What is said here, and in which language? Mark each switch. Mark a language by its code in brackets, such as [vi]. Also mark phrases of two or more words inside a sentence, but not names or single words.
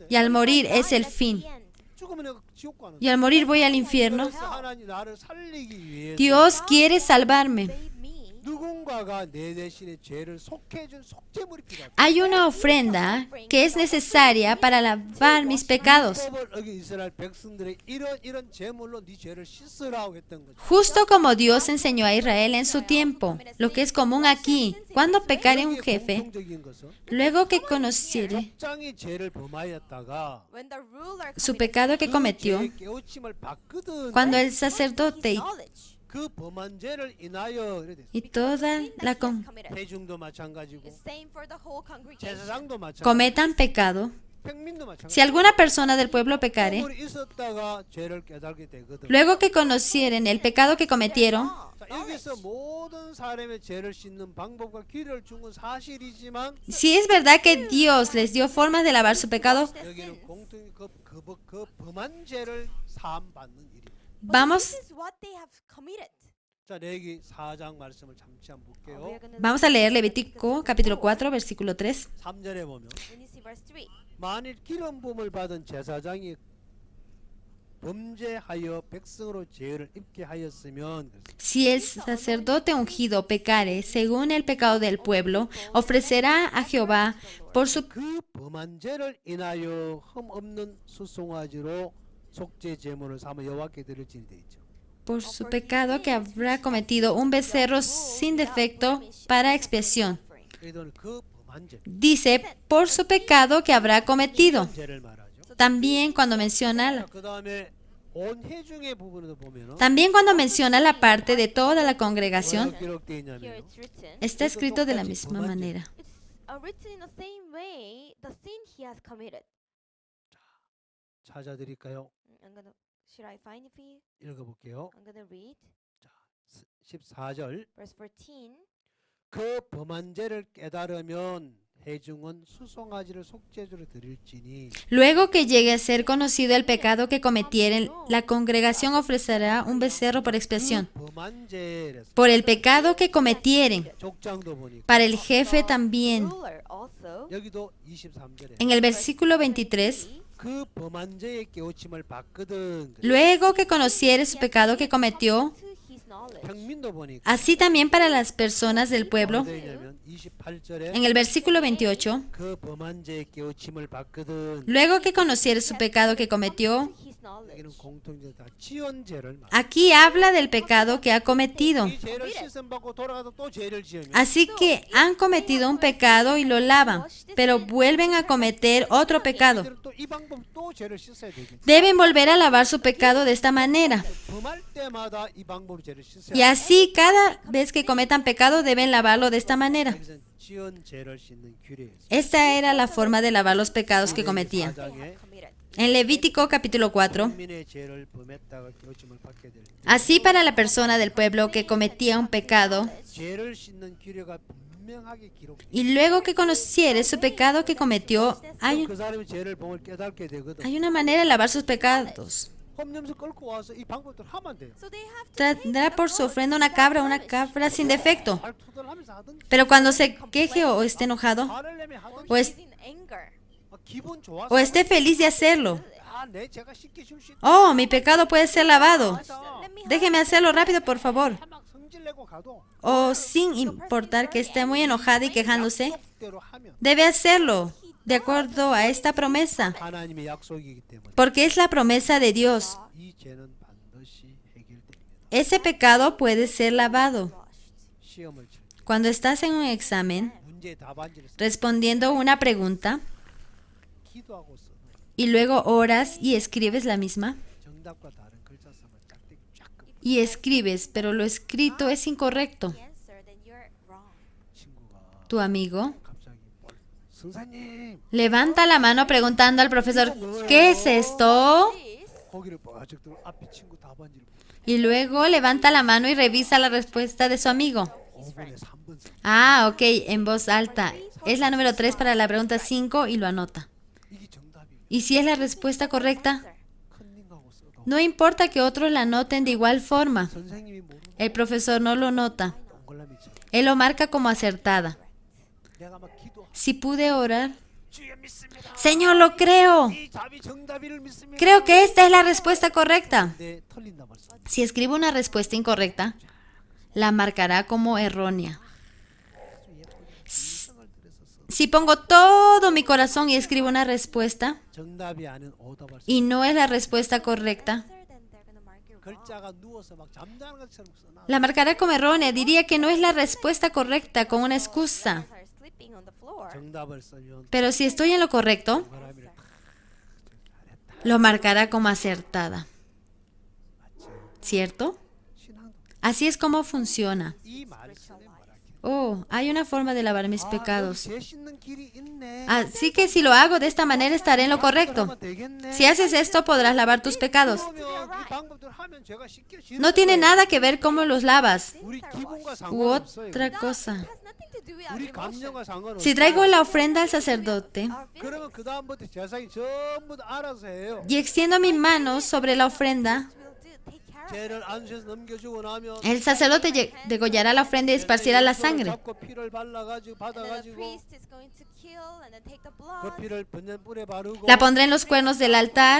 [es] Y al morir es el fin. [ko] 죽으면 내가 지옥 가는. [es] Y al morir voy al infierno. [ko] 그래서 하나님 나를 살리기 위해서 [es] Dios quiere salvarme. [en] save me. [ko] 누군가가 내 대신에 죄를 속해준 속죄물이 필요하다. [es] Hay una ofrenda que es necesaria para lavar mis pecados. [ko] 율법을 어긴 이스라엘 백성들의 이런 제물로 네 죄를 씻으라고 했던 거죠. [es] Justo como Dios enseñó a Israel en su tiempo, lo que es común aquí, cuando pecare un [ko] 여기에 [es] jefe, [ko] 공통적인 것은 [es] luego que conociere [ko] 족장이 죄를 범하였다가 [en] When the ruler [es] su [en] committed [es] pecado que [ko] 그 [es] cometió, [ko] 죄의 깨우침을 받거든. [es] cuando el sacerdote [en] knowledge [ko] 그 범한 죄를 인하여 이래 됐어요. [es] y toda la [en] committed. [ko] 회중도 마찬가지고 [en] It's same for the whole congregation. [ko] 제사장도 마찬가지고 [es] cometan pecado, [ko] 백민도 마찬가지고 [es] si alguna persona del pueblo pecare, [ko] 허물이 있었다가 죄를 깨닫게 되거든. [es] luego que conocieren el pecado que cometieron, [ko] 자, 여기서 모든 사람의 죄를 씻는 방법과 길을 준 건 사실이지만 [es] si es verdad que Dios les dio formas de lavar su pecado, [ko] 여기는 공통이 그 범한 죄를 사함 받는 일입니다. [es] vamos, [en] This is what they have committed. [ko] 자, 레위기 4장 말씀을 잠시 한번 [en] We [ko] 볼게요. [en] are gonna [es] vamos a leer Levítico capítulo 4, versículo 3. [ko] 3절에 보면 [en] When you see verse 3, [ko] 만일 기름 부음을 받은 제사장이 범죄하여 백성으로 죄를 입게 하였으면 [es] Si el sacerdote ungido pecare según el pecado del pueblo, ofrecerá a Jehová por su [ko] 그 범한 죄를 인하여 흠 없는 수송아지로 속죄 제물을 삼아 여호와께 드릴지니 돼 있죠. [es] por su pecado que habrá cometido un becerro sin defecto para expiación. [ko] 이들은 그 범한 죄, [es] Dice, por su pecado que habrá cometido. [ko] 죄를 말하죠. [es] También cuando menciona, [ko] 그 다음에 온 회중의 부분에도 보면은 [es] también cuando menciona la parte de toda la congregación, [ko] 뭐라고 기록되어 [en] here [ko] 있냐면 [en] it's written. [es] está escrito de la misma manera. [en] It's written in the same way the sin he has committed. [ko] 찾아드릴까요? [en] Should I find it for you? [ko] 읽어볼게요. [en] I'm gonna read [ko] 14절 [en] verse 14. [ko] 그 범한 죄를 깨달으면 회중은 수송아지를 속죄주로 드릴지니 [es] Luego que llegue a ser conocido el pecado que cometieren, la congregación ofrecerá un becerro por expiación. [ko] 그 범한 죄를 [es] Por el pecado que cometieren, [ko] 족장도 보니까 [es] para el jefe también. [en] Ruler also. [ko] 여기도 23절에 [es] En el versículo 23, [ko] 그 범한 죄의 깨우침을 받거든. [es] luego que conociere su pecado que cometió, [en] To his knowledge. [ko] 평민도 보니까 [es] así también para las personas del pueblo. [ko] 어디에 있냐면 28절에 [es] En el versículo 28, [ko] 그 범한 죄의 깨우침을 받거든. [es] luego que conociere su pecado que cometió, [en] To his knowledge. [ko] 여기는 공통적 다 지연죄를 말. [es] aquí habla del pecado que ha cometido. [ko] 이 죄를 씻음 받고 돌아가서 또 죄를 지으면 [es] Así que han cometido un pecado y lo lavan, pero vuelven a cometer otro pecado. [ko] 이들은 또 이 방법 또 죄를 씻어야 되겠지. [es] Deben volver a lavar su pecado de esta manera. [ko] 범할 때마다 이 방법으로 죄를 씻어야 [es] Y así cada vez que cometan pecado deben lavarlo de esta manera. [ko] 여기서는 지연죄를 씻는 규례예요. [es] Esta era la forma de lavar los pecados que cometían. [en] They have committed. [es] En Levítico capítulo 4, [ko] 국민의 죄를 범했다가 깨우침을 받게 될 때, [es] así para la persona del pueblo que cometía un pecado, [ko] 죄를 씻는 규례가 분명하게 기록돼. [es] y luego que conociere su pecado que cometió, [ko] 그 사람이 죄를 범을 깨닫게 되거든. [es] hay una manera de lavar sus pecados. [ko] 험념서 끌고 와서 이 방법대로 하면 돼요. [en] So they have to [es] Tendrá por su ofrenda una cabra sin defecto. [ko] 발투덜하면서 하든지 [es] Pero cuando se queje o esté enojado, [ko] 화를 내면 하든지 [es] o, es- [en] be in anger. [ko] 기분 좋아서 [es] o esté feliz de hacerlo, [ko] 내 죄가 쉽게 줄 수 있다. [es] oh, mi pecado puede ser lavado, [en] Let me [es] déjeme hacerlo rápido, por favor. [ko] 막 성질 내고 가도 [es] O sin importar que esté muy enojada y quejándose, [ko] 약속대로 하면 [es] debe hacerlo de acuerdo a esta promesa, [ko] 하나님의 약속이기 때문에 [es] porque es la promesa de Dios. [ko] 이 죄는 반드시 해결됩니다. [es] Ese pecado puede ser lavado. [ko] 시험을 칠 때 [es] Cuando estás en un examen [ko] 문제의 답안지를 [es] respondiendo una pregunta, [ko] 기도하고서 [es] y luego oras y escribes la misma. [ko] 정답과 다른 글자 쓰면 짝대기 쫙 끄고 [es] Y escribes, pero lo escrito es incorrecto. [en] the answer, then you're wrong. [ko] 친구가 [es] Tu amigo [ko] 갑자기 선생님 [es] levanta la mano preguntando al profesor, ¿qué es esto? [en] Please. [ko] 거기를 빠져 들어 앞에 친구 답안지를 [es] Y luego levanta la mano y revisa la respuesta de su amigo. [ko] 5분에 3번 써. [es] Ah, ok, en voz alta. Es la número 3 para la pregunta 5 y lo anota. [ko] 이게 정답이 [es] ¿Y si es la respuesta correcta? [ko] 컨닝하고 써도 [es] No importa que otros la anoten de igual forma. [ko] 선생님이 모르는 [es] El profesor no lo nota. [ko] 동글라미처럼 [es] Él lo marca como acertada. [ko] 내가 막 기도 [es] Si pude orar, [ko] 주여 믿습니다. [es] Señor, lo creo. [ko] 이 답이 정답이를 믿습니다. [es] Creo que esta es la respuesta correcta. [ko] 네, 틀린다 말씀. [es] Si escribo una respuesta incorrecta, la marcará como errónea. [ko] 정성을 들여서 써. [es] Si pongo todo mi corazón y escribo una respuesta [ko] 정답이 아닌 오답을 써. [es] y no es la respuesta correcta, [en] Answer, then they're gonna mark you wrong. [ko] 글자가 누워서 막 잠자는 것처럼 써놔. [es] la marcará como errónea. Diría que no es la respuesta correcta con una excusa. [en] Letters are sleeping on the floor. [ko] 정답을 쓰면 [es] Pero si estoy en lo correcto, [ko] 동그라미를 탁 [es] lo marcará como acertada. [ko] 맞죠. [es] ¿Cierto? [ko] 신앙도 [es] Así es como funciona. [ko] 이 말씀에 뭐라 해. [es] Oh, hay una forma de lavar mis [ko] 아, [es] pecados. [ko] 여기 죄 씻는 길이 있네. [es] Así que si lo hago de esta manera estaré en lo correcto. [ko] 그러면 되겠네. [es] Si haces esto podrás lavar tus pecados. [ko] 그러면 이 방법대로 하면 죄가 쉽게 씻는 [es] No tiene [ko] 거예요. [es] nada que ver cómo los lavas [ko] 우리 기분과 [es] u [ko] 상관없어요. [es] otra cosa. [en] It has nothing to do with our [ko] 우리 [en] emotions. [ko] 감정과 상관없어요. [es] Si traigo la ofrenda al sacerdote [en] Our [ko] 그러면 [en] feelings [ko] 그 다음부터 제사장이 전부 다 알아서 해요. [es] y extiendo mi mano sobre la ofrenda, [en] will do. Take care of [ko] 죄를 안수해서 넘겨주고 나면 [es] el sacerdote degollará la ofrenda y esparcirá la sangre. [ko] 잡고 피를 발라가지고 [en] and then the [ko] 받아가지고 [en] priest is going to kill and then take the [ko] 그 [en] blood. [ko] 피를 번연 뿔에 바르고 [es] La pondrá en los cuernos del altar